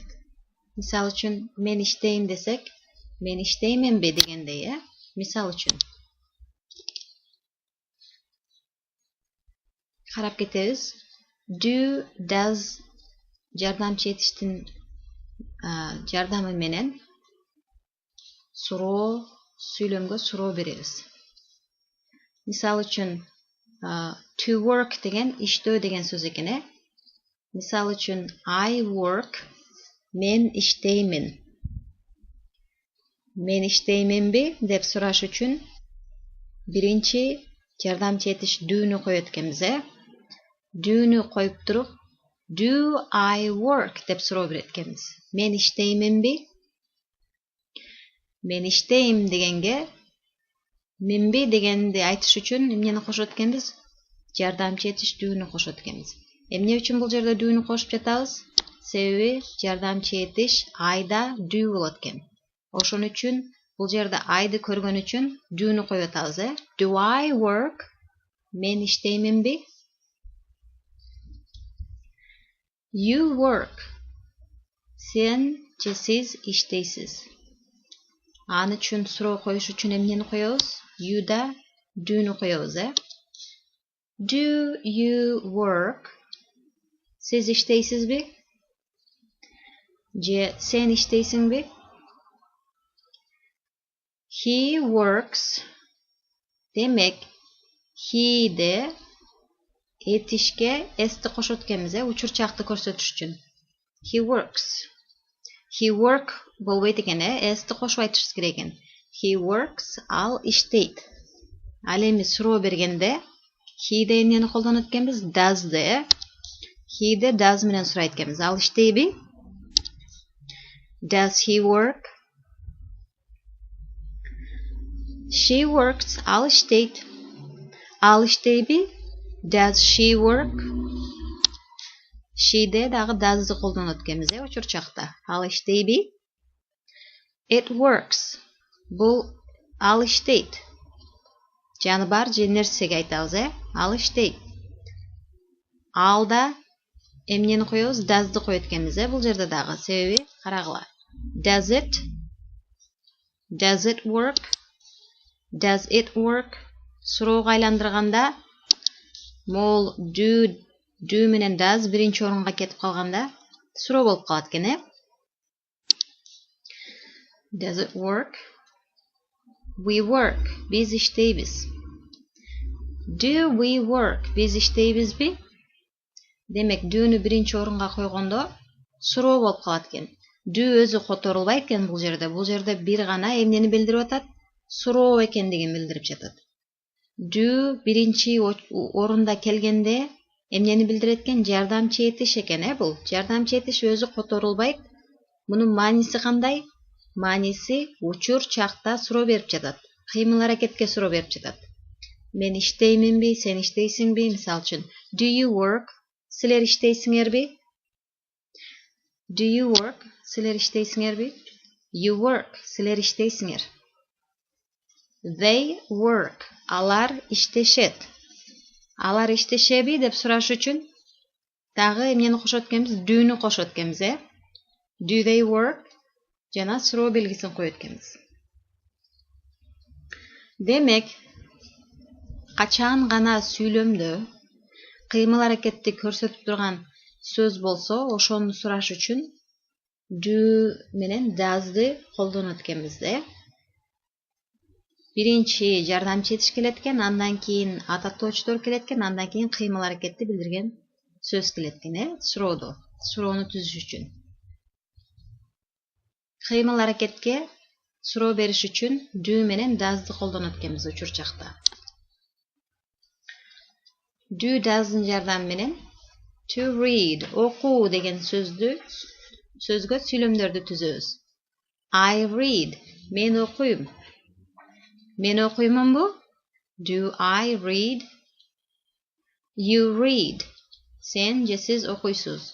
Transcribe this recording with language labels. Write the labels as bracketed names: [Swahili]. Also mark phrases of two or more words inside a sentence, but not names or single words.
[Kyrgyz] Мисал үчүн, мен иштейм десек, мен иштейменби дегендей, Мисал үчүн. Карап кетебиз. Do, does жардамчы этиштин жардамы менен суроо, сүйлөмгө суроо беребиз. Мисал үчүн, [English] to work [Kyrgyz] деген иштөө деген сөз экен, Мисал үчүн, [English] I work, [Kyrgyz] мен иштеймин. Мен иштейменби деп сураш үчүн биринчи жардамчы этиш do'ну коет экенбиз, Do'ну коюп туруп, [English] do I work [Kyrgyz] деп суроо берет экенбиз. Мен иштейменби? Мен иштейм дегенге менби дегенди айтыш үчүн эмнени кошот экенбиз? Жардамчы этиш do'ну кошот экенбиз. Эмне үчүн бул жерде do'ну кошуп жатабыз? Себеби жардамчы этиш I'да do болот экен. Ошон үчүн бул жерде I'ды көргөн үчүн do'ну коюп атабыз, [English] Do I work? [Kyrgyz] Мен иштейменби? [English] You work. [Kyrgyz] Сен же сиз иштейсиз. Аны үчүн суроо коюш үчүн эмнени коебуз? You'да do'ну коебуз, [English] Do you work? [Kyrgyz] Сиз иштейсизби? Же сен иштейсиңби? [English] He works. [Kyrgyz] Демек, he'де этишке s'ти кошот экенбиз, учурчакты көрсөтүш үчүн. [English] He works. He work [Kyrgyz] болбойт экен, s'ти кошуп айтышыбыз керек экен. [English] He works, [Kyrgyz] ал иштейт. Ал эми суроо бергенде he'де эмнени колдонот экенбиз? Does'ды, He'де does менен сурайт экенбиз. Ал иштейби? [English] Does he work? She works, [Kyrgyz] ал иштейт. Ал иштейби? [English] Does she work? [Kyrgyz] She'де дагы does'ды колдонот экенбиз, учурчакта. Ал иштейби? [English] It works. [Kyrgyz] Бул ал иштейт. Жаны бар же нерсеге айтабыз, Ал иштейт. Алда эмнени коебуз? Does'ды коет экенбиз, бул жерде дагы. Себеби карагыла. [English] Does it work? Does it work? [Kyrgyz] Суроого айландырганда мол do менен does биринчи орунга кетип калганда суроо болуп калат экен, [English] Does it work? We work. [Kyrgyz] Биз иштейбиз. [English] Do we work? [Kyrgyz] Биз иштейбизби? Демек, do'ну биринчи орунга койгондо суроо болуп калат экен. Do өзү которулбайт экен бул жерде. Бул жерде бир гана эмнени билдирип атат? Суроо экендигин билдирип жатат. Do биринчи орунда келгенде эмнени билдирет экен? Жардамчы этиш экен, бул. Жардамчы этиш өзү которулбайт. Мунун мааниси кандай? Мааниси учур чакта суроо берип жатат. Кыймыл аракетке суроо берип жатат. Мен иштейминби, сен иштейсиңби? Мисалы үчүн, [English] do you work? [Kyrgyz] Силер иштейсиңерби? [English] Do you work? [Kyrgyz] Силер иштейсиңерби? [English] You work. [Kyrgyz] Силер иштейсиңер. [English] They work. [Kyrgyz] Алар иштешет. Алар иштешеби деп сураш үчүн дагы эмнени кошот экенбиз? Do'ну кошот экенбиз, [English] Do they work? [Kyrgyz] Жана суроо белгисин коет экенбиз. Демек, качан гана сүйлөмдө кыймыл аракетти көрсөтүп турган сөз болсо, ошону сураш үчүн do менен does'ды колдонот экенбиз, Биринчи жардамчы этиш келет экен, андан кийин ататтоочтор келет экен, андан кийин кыймыл аракетти билдирген сөз келет экен, суроону түзүш үчүн. Кыймыл аракетке суроо бериш үчүн do менен does'ды колдонот экенбиз учур чакта. Do does'дын жардамы менен [English] to read, [Kyrgyz] окуу деген сөзгө сүйлөмдөрдү түзөбүз. [English] I read, [Kyrgyz] мен окуйм. Мен окуймунбу? [English] Do I read? You read, [Kyrgyz] сен же сиз окуйсуз.